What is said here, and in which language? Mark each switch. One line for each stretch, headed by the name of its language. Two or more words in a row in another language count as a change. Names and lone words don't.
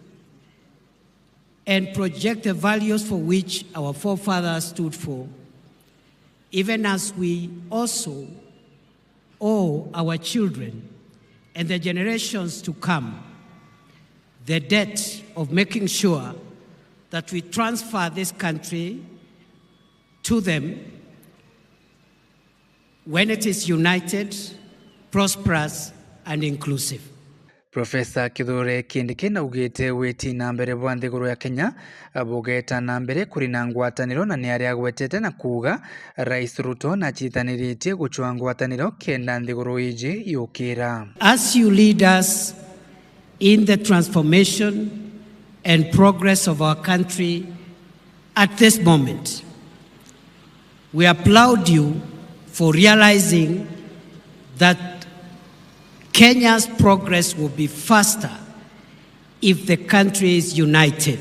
English: and project the values for which our forefathers stood for, even as we also owe our children and the generations to come the debt of making sure that we transfer this country to them when it is united, prosperous, and inclusive.
Meru: Profesa Kithure Kindiki na ugite witi na mbere bwa nthiguru ya Kenya abugeta na mbere kuri na ngwataniro na niari agwetete na kuga Rais Ruto na chitaniritie guchwa ngwataniro kenda nthiguru iji yukira.
English: As you lead us in the transformation and progress of our country at this moment, we applaud you for realizing that Kenya's progress will be faster if the country is united.